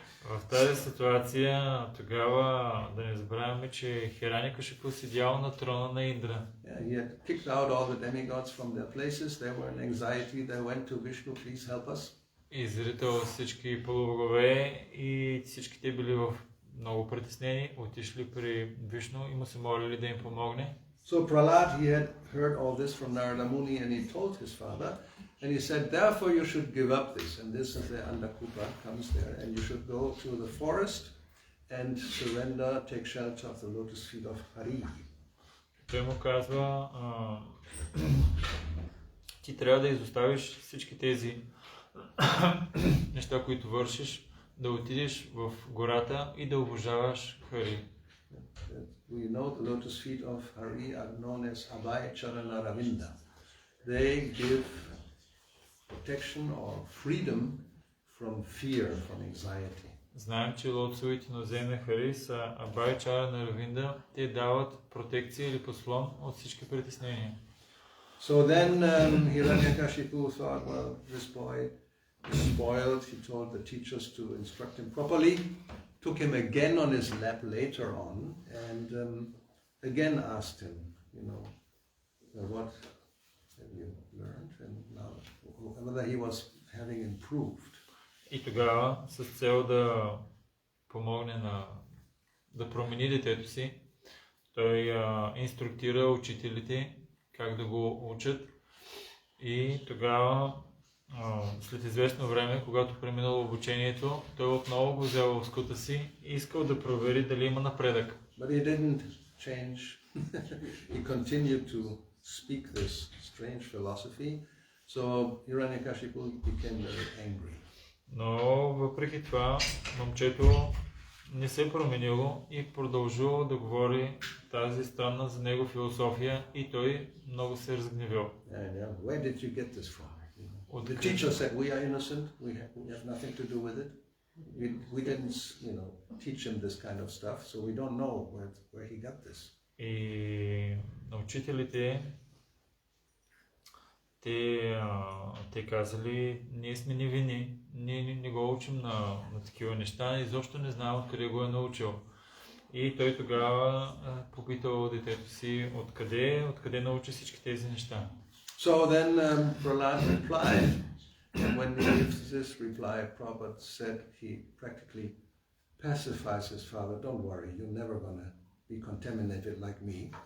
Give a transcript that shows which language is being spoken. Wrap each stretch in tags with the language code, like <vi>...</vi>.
<bg>В тази ситуация, тогава да не забравяме, че Хиранякашипу седял на трона на Индра.</bg> <en>He had kicked out all the demigods from their places. They were in anxiety. They went to Vishnu, please help us.</en> <bg>Изрител всички полубогове и всички те били в много притеснени, отишли при Вишну и му се молили да им помогне.</bg> <en>So Prahlad, he had heard all this from Narada Muni and he told his father, and he said, therefore you should give up this. And this is the Andakupa comes there, and you should go to the forest and surrender, take shelter of the lotus feet of Hari.</en> <bg>Той му казва, ти трябва да изоставиш всички тези неща, които вършиш, да отидеш в гората и да обожаваш Хари.</bg> <en>We know the lotus feet of Hari are known as Abhay Charana Ravinda. They give protection or freedom from fear, from anxiety.</en> <bg>Знаем, че лотосовите ноземи Хари са Абhay Charana Равинда. Те дават протекция или послон от всички притеснения.</bg> <en>So then Hiranyakashipu thought, well, this boy is spoiled. He told the teachers to instruct him properly. Took him again on his lap later on and again asked him, you know, what have you learned and now whether he was having improved.</en> <bg>И тогава с цел да помогне да промени детето си, той инструктира учителите как да го учат и тогава след известно време, когато преминало обучението, той отново го взел в скута си и искал да провери дали има напредък.</bg> <en>But he didn't change. He continued to speak this strange philosophy. So Hiranyakashipu became very angry.</en> <bg>Но въпреки това, момчето не се променило и продължило да говори тази странна за него философия и той много се разгневил.</bg> <en>Where did you get this from? The teacher said, we are innocent, we have nothing to do with it. We didn't, you know, teach him this kind of stuff, so we don't know where he got this.</en> <bg>И на учителите те казали, ние сме невинни, ние не го учим на такива неща и защо не знаем откъде го е научил. И той тогава попитал детето си откъде научи всички тези неща.</bg> <en>So then Prahlad replied, and when he gives this reply, Prabhupada said he practically pacifies his father, don't worry, you're never going to be contaminated like me.</en>